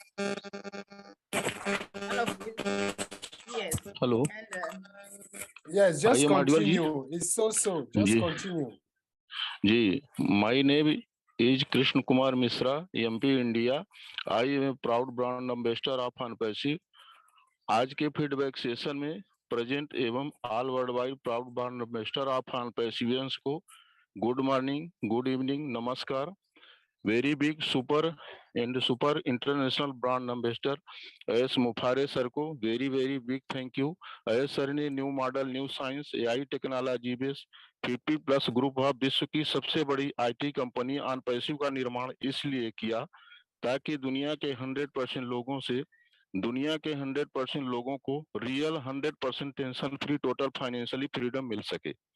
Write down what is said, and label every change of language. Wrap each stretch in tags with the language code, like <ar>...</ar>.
<en>Yes. Hello. And, yes, just I am continue. audible, It's so. Just continue. My name is Krishna Kumar Mishra, MP India. I am a proud brand ambassador of ONPASSIVE.</en> <hi>आज के feedback session में present एवं</hi> <en>all world wide proud brand ambassador of</en> <hi>ONPASSIVIANS को</hi> <en>good morning, good evening,</en> <hi>नमस्कार.</hi> <en>Very big super international brand ambassador as Mufare sir को very big thank you.</en> <hi>as sir ने new model, new science, AI technology base 50+ group of विश्व की सबसे बड़ी IT company ONPASSIVE का निर्माण इसलिए किया ताकि दुनिया के 100% लोगों को real 100% tension free total financially freedom मिल सके.</hi>